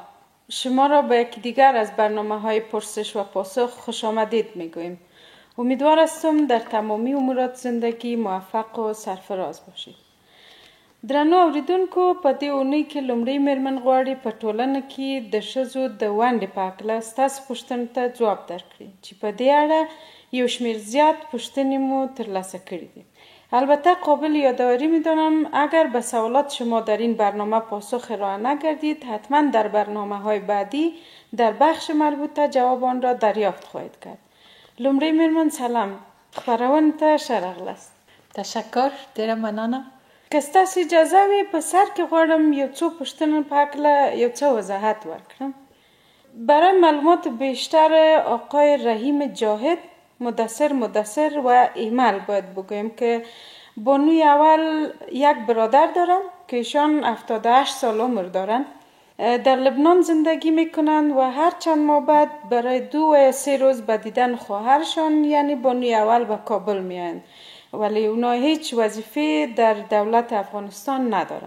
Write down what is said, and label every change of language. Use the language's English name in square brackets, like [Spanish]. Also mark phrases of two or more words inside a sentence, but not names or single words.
[Persian] شما را به یکی دیگر از برنامه های پرسش و پاسخ خوش آمدید میگوییم. امیدوار هستم در تمامی امورات زندگی موفق و سرفراز باشید. [Pashto] درنو اوریدونکو، په دې اونۍ کې لومړی میرمن غواړي په ټولنه کې د ښځو د ونډې په هکله ستاسو پوښتنو ته ځواب درکړي چې په دې اړه یو شمېر زیات پوښتنې مو ترلاسه کړي دي. [Persian] البته قابل یادآوری می‌دانم اگر به سوالات شما در این برنامه پاسخ ارائه نگردید، حتما در برنامه‌های بعدی در بخش مربوطه جواب آن را دریافت خواهید کرد. [Pashto] لومړی میرمن سلام، خپرونې ته ښه راغلاست. تشکر، ډیره مننه. که ستاسو اجازه وي په سر کې غواړم یو څو پوښتنو په هکله یو څه وضاحت ورکړم. [Persian] برای معلومات بیشتر آقای رحیم جاهد، مدثر و ایمل باید بگویم که بانوی اول یک برادر دارن که ایشان 78 سال عمر دارن. در لبنان زندگی میکنن و هر چند ماه بعد برای 2 یا 3 روز به دیدن خواهرشان یعنی بانوی اول به کابل میایند، ولی اونا هیچ وظیفه در دولت افغانستان ندارن.